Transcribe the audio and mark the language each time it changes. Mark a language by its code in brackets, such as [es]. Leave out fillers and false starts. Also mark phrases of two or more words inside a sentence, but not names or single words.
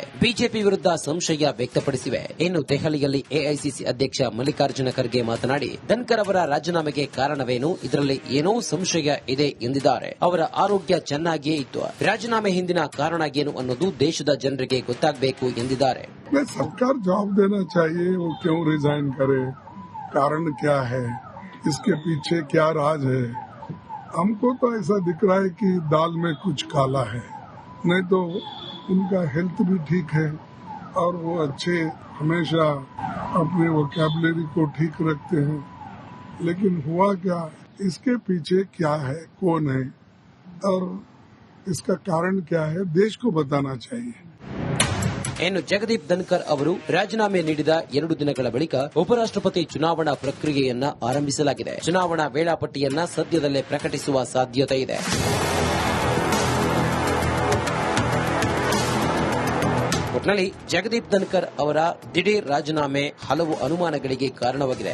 [kn] ಬಿಜೆಪಿ ವಿರುದ್ಧ ಸಂಶಯ ವ್ಯಕ್ತಪಡಿಸಿವೆ. ಇನ್ನು ದೆಹಲಿಯಲ್ಲಿ ಎಐಸಿಸಿ ಅಧ್ಯಕ್ಷ ಮಲ್ಲಿಕಾರ್ಜುನ ಖರ್ಗೆ ಮಾತನಾಡಿ, ಧನ್ಕರ್ ಅವರ ರಾಜೀನಾಮೆಗೆ ಕಾರಣವೇನು, ಇದರಲ್ಲಿ ಏನೋ ಸಂಶಯ ಇದೆ ಎಂದಿದ್ದಾರೆ. ಅವರ ಆರೋಗ್ಯ ಚೆನ್ನಾಗಿಯೇ ಇತ್ತು. ರಾಜೀನಾಮೆ ಹಿಂದಿನ ಕಾರಣ ಏನು ಅನ್ನೋದು ದೇಶದ ಜನರಿಗೆ ಗೊತ್ತಾಗಬೇಕು ಎಂದಿದ್ದಾರೆ. [hi] ಸರ್ಕಾರ जवाब देना चाहिए वो क्यों रिजाइन करे, कारण क्या है, इसके पीछे क्या राज है. हमको तो ऐसा दिख रहा है कि दाल में कुछ काला है. नहीं तो उनका हेल्थ भी ठीक है और वो अच्छे हमेशा अपने वोकैबुलरी को ठीक रखते हैं. लेकिन हुआ क्या, इसके पीछे क्या है, कौन है और इसका कारण क्या है, देश को बताना चाहिए. [kn] ಇನ್ನು ಜಗದೀಪ್ ಧನ್ಕರ್ ಅವರು ರಾಜೀನಾಮೆ ನೀಡಿದ 2 ದಿನಗಳ ಬಳಿಕ ಉಪರಾಷ್ಟ್ರಪತಿ ಚುನಾವಣಾ ಪ್ರಕ್ರಿಯೆಯನ್ನ ಆರಂಭಿಸಲಾಗಿದೆ. ಚುನಾವಣಾ ವೇಳಾಪಟ್ಟಿಯನ್ನ ಸದ್ಯದಲ್ಲೇ ಪ್ರಕಟಿಸುವ ಸಾಧ್ಯತೆ ಇದೆ. ಒಟ್ನಲ್ಲಿ ಜಗದೀಪ್ ಧನ್ಕರ್ ಅವರ ದಿಢೀರ್ ರಾಜೀನಾಮೆ ಹಲವು ಅನುಮಾನಗಳಿಗೆ ಕಾರಣವಾಗಿದೆ.